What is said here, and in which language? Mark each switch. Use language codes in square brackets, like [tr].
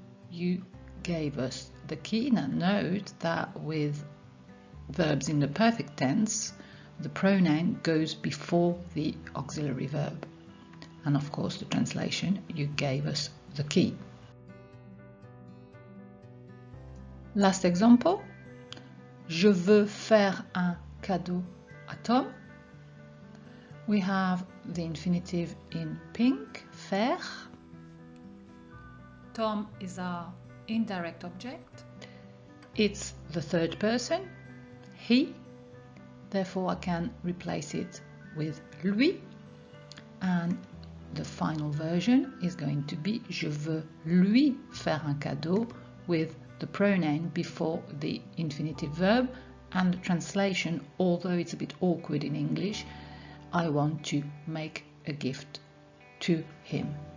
[en] You gave us the key. Now note that with verbs in the perfect tense, the pronoun goes before the auxiliary verb. And of course the translation, you gave us the key. Last example, [fr] je veux faire un cadeau à Tom. [en] We have the infinitive in pink, faire. Tom is our indirect object. It's the third person, he. Therefore, I can replace it with lui. And the final version is going to be [fr] je veux lui faire un cadeau [en] with the pronoun before the infinitive verb, and the translation, although it's a bit awkward in English, I want to make a gift to him.